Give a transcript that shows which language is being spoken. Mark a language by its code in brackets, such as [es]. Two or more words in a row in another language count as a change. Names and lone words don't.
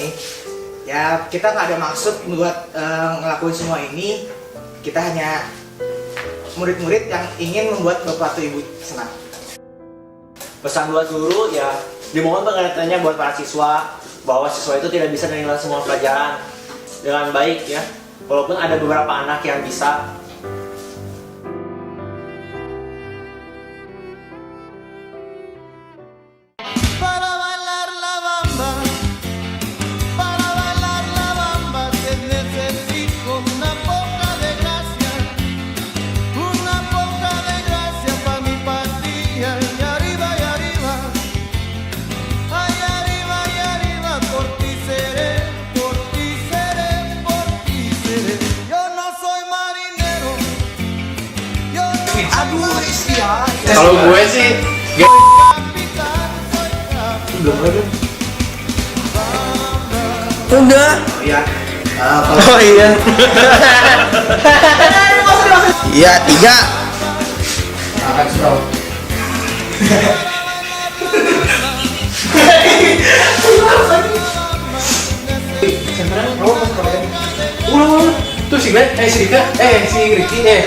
[id] Ya kita nggak ada maksud buat ngelakuin semua ini, kita hanya murid-murid yang ingin membuat bapak atau ibu senang. Pesan buat guru ya, dimohon pengertiannya buat para siswa bahwa siswa itu tidak bisa menilai semua pelajaran dengan baik ya, walaupun ada beberapa anak yang bisa. [es] Para bailar la bamba que necesito una poca de gracia para mi patria. Y arriba, por ti seré, por ti seré, por ti seré. Yo no soy marinero, yo no soy marinero. [id] Kalau gue sih, [es] Capitán, soy capitán. [id] Udah. Ya. Kalau Oh iya. iya 3. Akan slow. tuh si Glenn, si Rika, si Ricky,